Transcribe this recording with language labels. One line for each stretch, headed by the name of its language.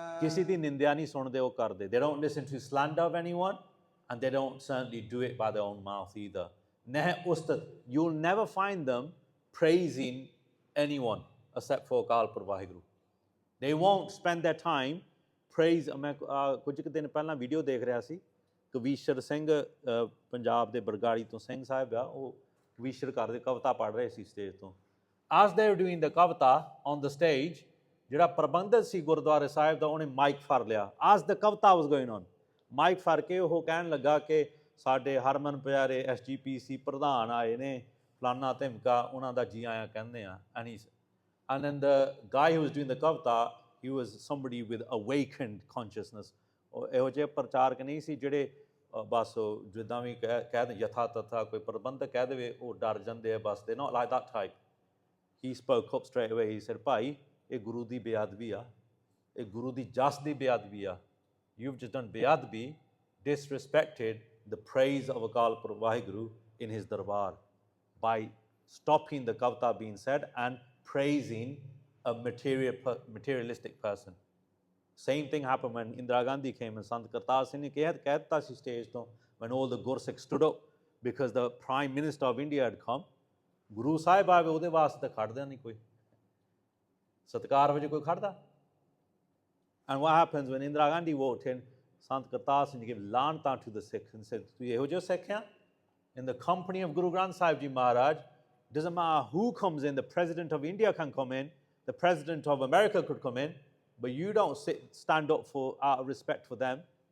Punjabi: Kisi di nindya nahi sunde o karde.
English: They don't listen to slander of anyone, and they don't certainly do it by their own mouth either.
Punjabi: Neh ustat.
English: You'll never find them praising anyone except for Akal Purv Vaheguru. They won't spend their time praise.
Punjabi: मैं कुछ दिन पहला video देख रहा सी कवीश्वर ਸਿੰਘ ਪੰਜਾਬ ਦੇ ਬਰਗਾੜੀ ਤੋਂ ਸਿੰਘ ਸਾਹਿਬ ਆ ਉਹ ਕਵੀਸ਼ਰ ਕਰਦੇ ਕਵਿਤਾ ਪੜ੍ਹ ਰਹੇ ਸੀ ਸਟੇਜ ਤੋਂ
English: as they were doing the kavita on the stage
Punjabi: ਜਿਹੜਾ ਪ੍ਰਬੰਧਕ ਸੀ ਗੁਰਦੁਆਰੇ ਸਾਹਿਬ ਦਾ ਉਹਨੇ ਮਾਈਕ ਫੜ ਲਿਆ
English: as the kavita was going on
Punjabi: mic ਫੜ ਕੇ ਉਹ ਕਹਿਣ ਲੱਗਾ ਕਿ ਸਾਡੇ ਹਰਮਨ ਪਿਆਰੇ SGPC ਪ੍ਰਧਾਨ ਆਏ ਨੇ ਫਲਾਨਾ ਧਮਕਾ ਉਹਨਾਂ ਦਾ ਜੀ ਆਇਆਂ ਕਹਿੰਦੇ ਆ
English: and then the guy who was doing the kavita, he was somebody with awakened consciousness.
Punjabi: ਇਹੋ ਜਿਹੇ ਪ੍ਰਚਾਰਕ ਨਹੀਂ ਸੀ ਜਿਹੜੇ ਬਸ ਜਿੱਦਾਂ ਵੀ ਕਹਿ ਦੇ ਯਥਾ ਤਥਾ ਕੋਈ ਪ੍ਰਬੰਧਕ ਕਹਿ ਦੇਵੇ ਉਹ ਡਰ ਜਾਂਦੇ ਆ ਬਸ
English: they not like that type. He spoke up straight away. He said,
Punjabi: ਭਾਈ ਇਹ ਗੁਰੂ ਦੀ ਬੇਅਦਬੀ ਆ
English: ਇਹ ਗੁਰੂ ਦੀ ਜਸ ਦੀ ਬੇਅਦਬੀ ਆ you've just done ਬੇਅਦਬੀ disrespected the praise of Akal Purv Vaheguru in his darbar by stopping the kavita being said and praising a materialistic person. Same thing happened when Indira Gandhi came and Sant Kartar Singh ne
Punjabi: ਕਹਿ ਦਿੱਤਾ ਸੀ
English: stage ਤੋਂ when all the Gursikhs stood up because the Prime Minister of India had come.
Punjabi: Guru Sahib ਆਵੇ ਉਹਦੇ ਵਾਸਤੇ ਖੜਦਾ ਨਹੀਂ ਕੋਈ ਸਤਿਕਾਰ ਵਜੇ ਕੋਈ ਖੜਦਾ.
English: And what happens when Indira Gandhi walked in, Sant Kartar Singh gave ਲਾਨਤਾਂ to the Sikhs and said,
Punjabi: ਤੂੰ ਇਹੋ ਜਿਹੇ ਸਿੱਖ ਆ?
English: In the company of Guru Granth Sahib Ji Maharaj, doesn't matter who comes in, the President of India can come in, the President of America could come in, but you don't stand up for out of respect for them.